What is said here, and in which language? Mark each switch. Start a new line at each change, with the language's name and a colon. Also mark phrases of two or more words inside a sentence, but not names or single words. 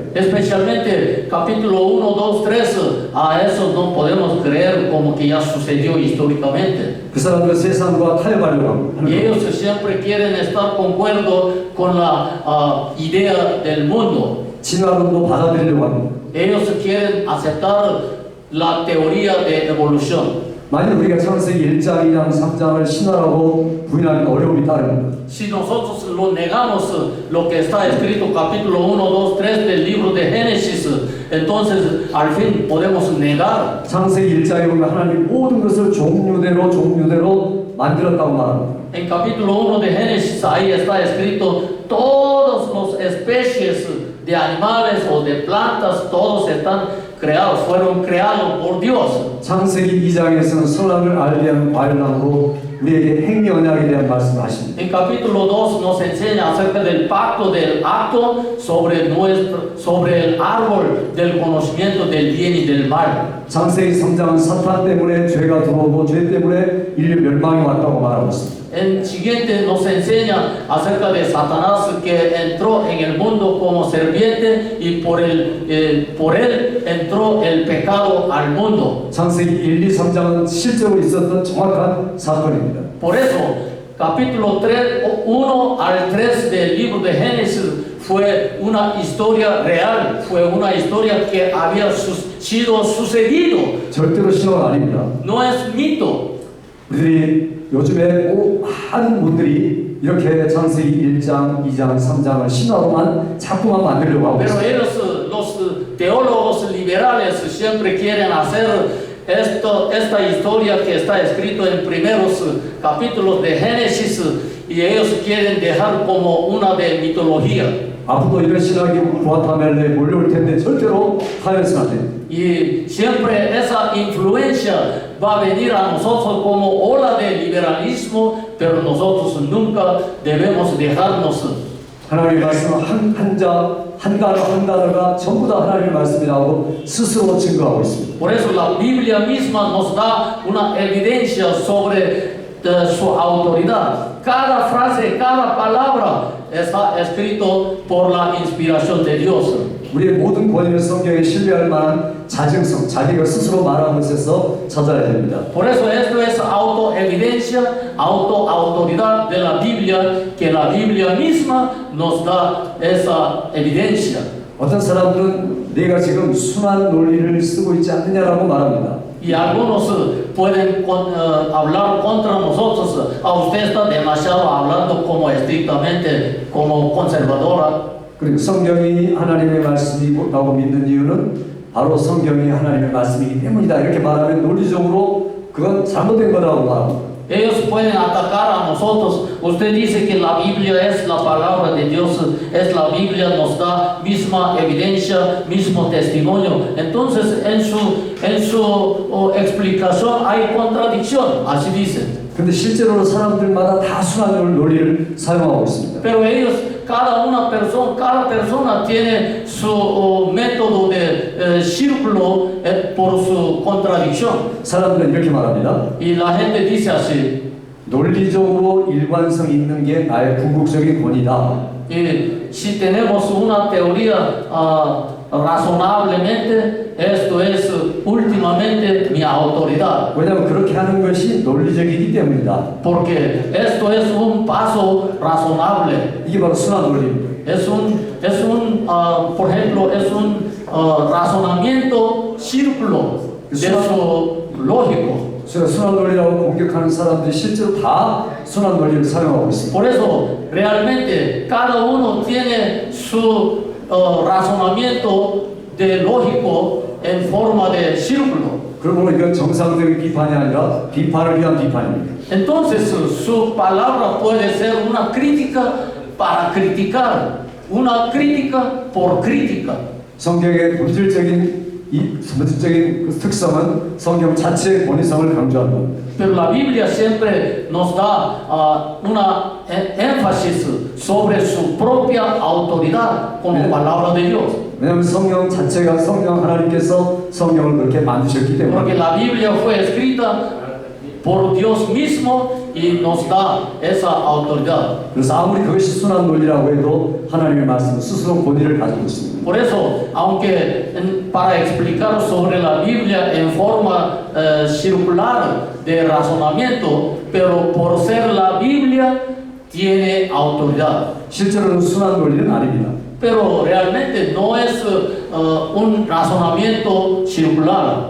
Spanish: Especialmente capítulo 1, 2, 3, a eso no podemos creer como que ya sucedió históricamente.
Korean: 그 사람들은 세상과 타협하려고 하는
Spanish: Y
Korean: 거예요.
Spanish: ellos siempre quieren estar concuerdo con la idea del mundo.
Korean: 진화론도 받아들이려고 합니다.
Spanish: Ellos quieren aceptar la teoría de evolución.
Korean: 만약 우리가 창세기 1장, 2장, 3장을 신화라고 부인하는 어려움이 따릅니다.
Spanish: Si nosotros lo negamos lo que está escrito capítulo 1, 2, 3 del libro de Génesis, entonces al fin podemos negar.
Korean: 창세기 1장에 보면 하나님 모든 것을 종류대로 만들었다고 말합니다.
Spanish: En capítulo 1 de Génesis ahí está escrito todas las especies de animales o de plantas, todos están creados, fueron creados por Dios.
Korean: 창세기 2장에서는 선악을 알게 하는 과일나무로 우리에게 행위 언약에 대한 말씀을 하십니다.
Spanish: En capítulo 2 nos enseña acerca del pacto del acto sobre el árbol del conocimiento del bien y del mal.
Korean: 창세기 3장은 사탄 때문에 죄가 들어오고 죄 때문에 인류 멸망이 왔다고 말하고 있습니다.
Spanish: El siguiente nos enseña acerca de Satanás que entró en el mundo como serpiente y por él entró el pecado al mundo.
Korean: 창세기 1, 2, 3장은 실제로 있었던 정확한 사건입니다.
Spanish: Por eso, capítulo 3, 1 al 3 del libro de Génesis fue una historia real, fue una historia que había sido sucedido,
Korean: 절대로 신화가 아닙니다.
Spanish: no es mito.
Korean: 우리들이 요즘에 많은 분들이 이렇게 창세기 1장, 2장, 3장을 신화로만 자꾸만 만들려고 하고
Spanish: Pero
Korean: 있습니다.
Spanish: ellos, los teólogos liberales, siempre quieren hacer esta historia que está escrito en primeros capítulos de Génesis y ellos quieren dejar como una de mitología.
Korean: 앞으로 이런 신학이 구아타멜레에 몰려올 텐데 절대로 하여서는 안 됩니다.
Spanish: Y siempre esa influencia va a venir a nosotros como ola de liberalismo, pero nosotros nunca debemos dejarnos.
Korean: 하나님의 말씀은 한 단어가 전부 다 하나님의 말씀이라고 스스로 증거하고 있습니다.
Spanish: Por eso la Biblia misma nos da una evidencia sobre su autoridad. Cada frase, cada palabra está escrito por la inspiración de Dios.
Korean: 우리의 모든 권위는 성경에 신뢰할 만한 자증성, 자기가 스스로 말한 것에서 찾아야 됩니다.
Spanish: Por eso esto es autoevidencia, autoautoridad de la Biblia, que la Biblia misma nos da esa evidencia.
Korean: 어떤 사람들은 내가 지금 순환 논리를 쓰고 있지 않느냐라고 말합니다.
Spanish: Y algunos pueden hablar contra nosotros. Usted está demasiado hablando como estrictamente, como conservadora.
Korean: 그리고 성경이 하나님의 말씀이라고 믿는 이유는 바로 성경이 하나님의 말씀이기 때문이다. 이렇게 말하면 논리적으로 그건 잘못된 거라고 말합니다.
Spanish: Ellos pueden atacar a nosotros. Usted dice que la Biblia es la palabra de Dios, es la Biblia, nos da misma evidencia, mismo testimonio. Entonces, en su explicación hay contradicción, así dicen.
Korean: 근데 실제로는 사람들마다 다 순환 논리를 사용하고 있습니다.
Spanish: Pero ellos, cada persona tiene su método de círculo por su contradicción.
Korean: 사람들은 이렇게 말합니다.
Spanish: Y la gente dice así.
Korean: 논리적으로 일관성 있는 게 나의 궁극적인 권위다.
Spanish: Y si tenemos una teoría razonablemente, esto es últimamente mi autoridad.
Korean: 왜냐하면 그렇게 하는 것이 논리적이기 때문이다.
Spanish: Porque esto es un paso razonable.
Korean: 이게 바로 순환 논리입니다.
Spanish: Por ejemplo, es un razonamiento círculo de su lógico.
Korean: 순환 논리라고 공격하는 사람들이 실제로 다 순환 논리를 사용하고 있습니다.
Spanish: Por eso, realmente, cada uno tiene su razonamiento de lógico en forma de círculo.
Korean: 그러므로 이건 정상적인 비판이 아니라 비판을 위한 비판입니다.
Spanish: Entonces, su palabra puede ser una crítica para criticar, una crítica por crítica.
Korean: 성경의 본질적인 그 특성은 성경 자체의 권위성을 강조한다.
Spanish: Pero la Biblia siempre nos da una énfasis sobre su propia autoridad como palabra de Dios.
Korean: 왜냐하면 성경 자체가 성경 하나님께서 성경을 그렇게 만드셨기
Spanish: Porque
Korean: 때문에.
Spanish: la Biblia fue escrita por Dios mismo y nos da esa autoridad.
Korean: 그래서 아무리 그것이 순한 논리라고 해도 하나님의 말씀은 스스로 권위를 가지고 있습니다.
Spanish: Por eso, aunque para explicar sobre la Biblia en forma circular de razonamiento, pero por ser la Biblia tiene autoridad.
Korean: 실제로는 순한 논리는 아닙니다.
Spanish: Pero realmente no es un razonamiento circular.